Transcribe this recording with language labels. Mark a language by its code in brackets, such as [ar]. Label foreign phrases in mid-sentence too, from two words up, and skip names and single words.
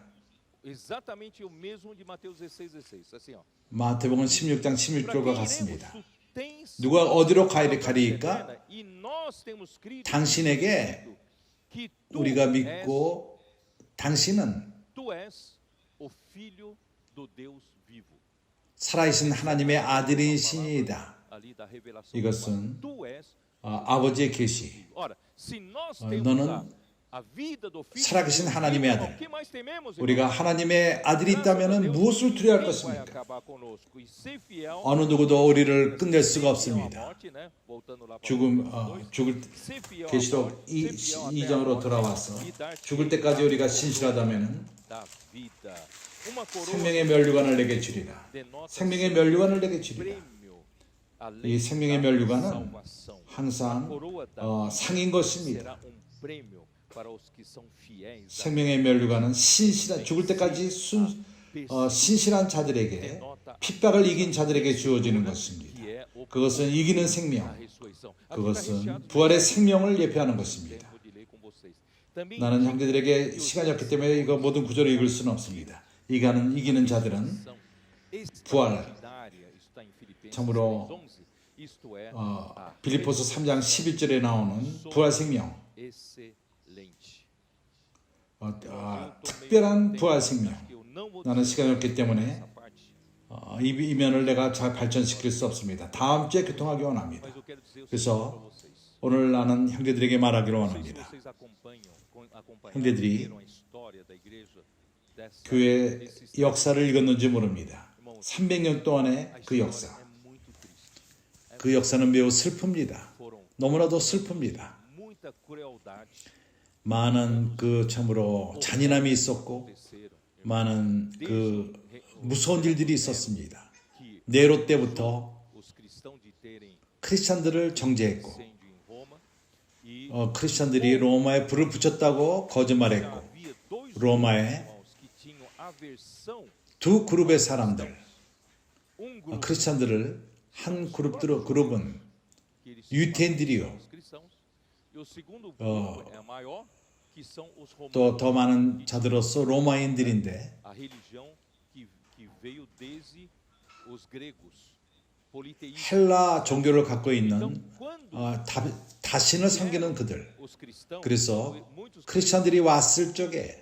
[pt] Exatamente o mesmo de Mateus 16:16. Assim, ó. [ko] 마태복음 16장 [pt] Para [ko] 16절과 [pt] quem [ko] 같습니다. [pt] iremos? Tu tens [ko] 누가 어디로 [pt] palavra [ko] 가리까? [pt] eterna, e nós temos crido [ko] 당신에게 [pt] que tu [ko] 우리가 [pt] és, [ko] 믿고 당신은 [pt] tu és o filho do Deus vivo. [ko] 살아계신 하나님의 아들이시니이다. [pt] Ali da revelação. [ko] 이것은 [pt] Tu és. [ko] 아버지의 계시. [pt] Ora, se nós temos [ko] 너는 [pt] a vida do filho [ko] 살아계신 [pt] do Deus [ko] 하나님의 [pt] vivo, [ko] 아들. [pt] o que mais tememos, [ko] 우리가 [pt] irmão? [ko] 하나님의 아들이 있다면 무엇을 두려워할 [pt] Quem vai [ko] 것입니까? [pt] acabar conosco? E ser fiel [ko] 어느 누구도 우리를 끝낼 수가 [pt] à [ko] 없습니다. [pt] morte, né? Voltando lá para [ko] 죽을 [pt] ser fiel à [ko] 계시록 [pt] morte, ser fiel até a [ko] 2장으로 [pt] morte, [ko] 돌아와서 [pt] e dar [ko] 죽을 때까지 우리가 신실하다면 [pt] da vida. Uma coroa [ko] 생명의 면류관을 내게 주리라. [pt] denota [ko] 생명의 면류관을 내게 주리라. [pt] prêmio, além [ko] 이 생명의 [pt] da [ko] 면류관은 [pt] salvação. [ko] 항상 [pt] Coroa da [ko] 상인 것입니다. [pt] será prêmio para os que são fiéis. a [ko] 생명의 면류관은 신실한 죽을 때까지 신실한 자들에게 핍박을 이긴 자들에게 주어지는 것입니다. [pt] que é o [ko] 그것은 이기는 [pt] da [ko] 생명, [pt] ressurreição. Aqui está [ko] 그것은 [pt] recheado de [ko] 부활의 생명을 예표하는 것입니다. [pt] tempo de ler com vocês. Também [ko] 나는 형제들에게 시간이 없기 때문에 이거 모든 구절을 읽을 수는 없습니다. 이기는 자들은 부활, [pt] extraordinária, isso está em Filipenses [ko] 참으로 [pt] 3:11, isto é [ko] 빌립보서 3장 11절에 나오는 부활 생명, [pt] excelente. [ko] 특별한 부활 생명. [pt] Eu não vou [ko] 나는 시간이 없기 때문에 [pt] essa parte, [ko] 이 면을 내가 잘 발전시킬 수 없습니다. 다음 주에 교통하기 원합니다. [pt] mas eu quero dizer o seguinte [ko] 그래서 [pt] para vocês. [ko] 오늘 나는 형제들에게 말하기를 [pt] Não sei se [ko] 원합니다. [pt] vocês acompanharam [ko] 형제들이 [pt] a história da igreja [ko] 교회 [pt] desses [ko] 역사를 읽었는지 모릅니다. 300년 동안의 [pt] a [ko] 그 [pt] história [ko] 역사. [pt] é muito triste. [ko] 그 역사는 매우 슬픕니다. [pt] Foram [ko] 너무나도 슬픕니다. [pt] muita crueldade [ko] 많은 그 참으로 잔인함이 있었고 [pt] aconteceram. [ko] 많은 그 무서운 일들이 있었습니다. [pt] Que [ko] 네로 때부터 [pt] os cristãos de terem [ko] 크리스찬들을 정죄했고 [pt] incêndio em Roma e [ko] 크리스찬들이 로마에 불을 붙였다고 거짓말했고 [pt] havia dois [ko] 로마에 [pt] irmãos que tinham aversão. [ko] 두 그룹의 사람들 [pt] Um grupo [ko] 크리스찬들을 한 그룹은 [pt] que eles [ko] 유태인들이요. [pt] são os cristãos e o segundo grupo é maior, que são os [ko] 또 [pt] romanos. [ko] 더 많은 자들로서 로마인들인데 [pt] A religião que veio desde os gregos, politeístas. [ko] 헬라 종교를 갖고 있는 [pt] Então, quando [ko] 다신을 섬기는 그들. [pt] os cristãos, [ko] 그래서 [pt] muitos [ko] 크리스찬들이 왔을 적에